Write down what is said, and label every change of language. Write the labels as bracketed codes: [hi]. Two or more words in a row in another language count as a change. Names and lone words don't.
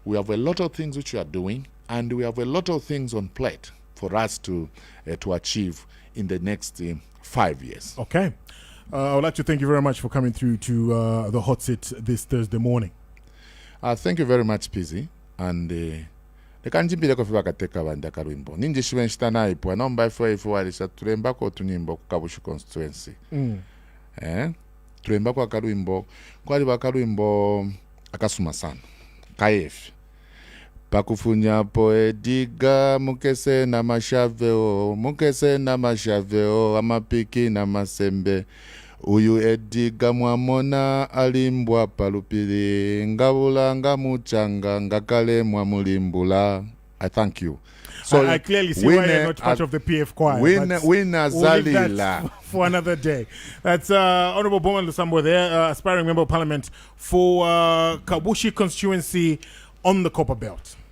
[en] We have a lot of things which we are doing. And we have a lot of things on plate for us to achieve in the next 5 years. Okay. I would like to thank you very much for coming through to the hot seat this Thursday morning. Thank you very much, Pizzy. [bem] And lekanjimbile kofi bakateka banda kalwimbo ninji shiwenshita naipwa nomba ifo alisha tulembako tunyimbo kukabushu constituency. Tulembako akalwimbo kwali bakalwimbo akasuma sana kaefi pakufunyapo ediga mukese na mashaveo amapiki na masembe uyu ediga mwamona alimbwa palupili ngabula muchanga ngakale mwamulimbula. [en] I thank you. So I clearly see why you're not part of the PF choir. We'll leave that for another day. That's Honorable Bowman Lusambo there, aspiring member of parliament for Kabushi constituency on the Copper Belt.